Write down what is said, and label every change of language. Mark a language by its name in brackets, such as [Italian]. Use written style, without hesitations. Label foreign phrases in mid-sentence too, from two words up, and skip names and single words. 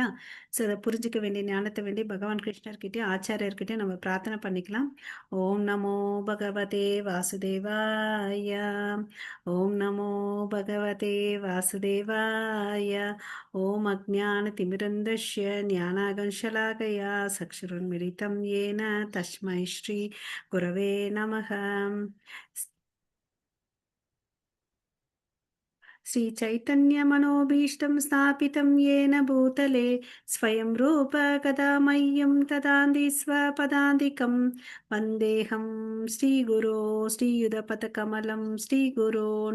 [Tamil] ஸோ அதை புரிஞ்சுக்க வேண்டிய ஞானத்தை வேண்டி பகவான் கிருஷ்ணர்கிட்டயும் ஆச்சாரியர்கிட்டயும் நம்ம பிரார்த்தனை பண்ணிக்கலாம். [Sanskrit] ॐ नमो भगवते वासुदेवाय. ॐ नमो भगवते वासुदेवाय. ॐ अज्ञान तिमिरान्धस्य ज्ञानाञ्जनशलाकया चक्षुरुन्मीलितं येन तस्मै श्री गुरवे नमः. श्रीचैतन्यमनोभीष्टं स्थापितं येन भूतले स्वयं रूप कदा मह्यं ददाति स्वपदान्तिकं वन्देऽहं श्रीगुरो श्रीयुधपथकमलं श्रीगुरोन्